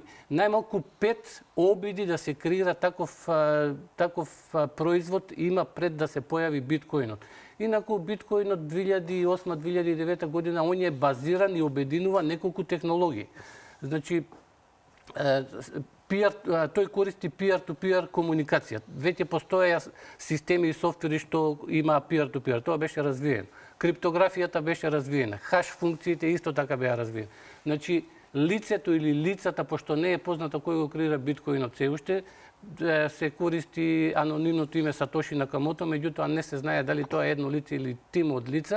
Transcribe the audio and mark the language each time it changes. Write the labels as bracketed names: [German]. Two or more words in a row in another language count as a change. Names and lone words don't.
[Macedonian] Најмалку 5 обиди да се креира таков производ има пред да се појави биткоинот. Инаку биткоинот 2008-2009 година он е базиран и обединува неколку технологии. Значи тој користи [English] peer-to-peer [Macedonian] комуникација. Веќе постоеја системи и софтвери што има [English] peer-to-peer. [Macedonian] Тоа беше развиено. Криптографијата беше развиена. Хаш функциите исто така беа развиени. Значи, лицето или лицата, пошто не е познато кој го креира биткоинот се уште, се користи анонимното име Сатоши Накамото, меѓутоа не се знае дали тоа е едно лице или тим од лица.